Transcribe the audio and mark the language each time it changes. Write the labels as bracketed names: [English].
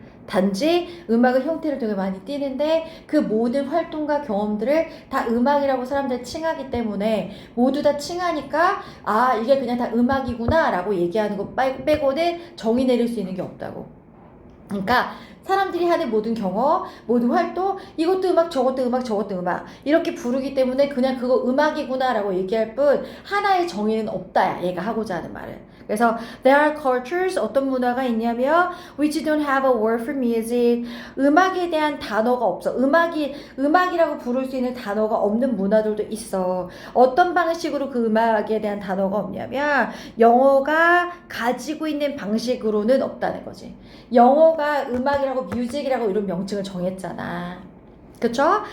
[Korean] 단지 음악의 형태를 되게 많이 띠는데 그 모든 활동과 경험들을 다 음악이라고 사람들이 칭하기 때문에 모두 다 칭하니까 아 이게 그냥 다 음악이구나 라고 얘기하는 거 빼고는 정의 내릴 수 있는 게 없다고. 그러니까 사람들이 하는 모든 경험, 모든 활동, 이것도 음악, 저것도 음악, 저것도 음악 이렇게 부르기 때문에 그냥 그거 음악이구나 라고 얘기할 뿐 하나의 정의는 없다 얘가 하고자 하는 말은. 그래서 [English] there are cultures [Korean] 어떤 문화가 있냐면 [English] which don't have a word for music [Korean] 음악에 대한 단어가 없어. 음악이라고 부를 수 있는 단어가 없는 문화들도 있어. 어떤 방식으로 그 음악에 대한 단어가 없냐면 영어가 가지고 있는 방식으로는 없다는 거지. 영어가 음악이라고 뮤직이라고 이런 명칭을 정했잖아. 그쵸?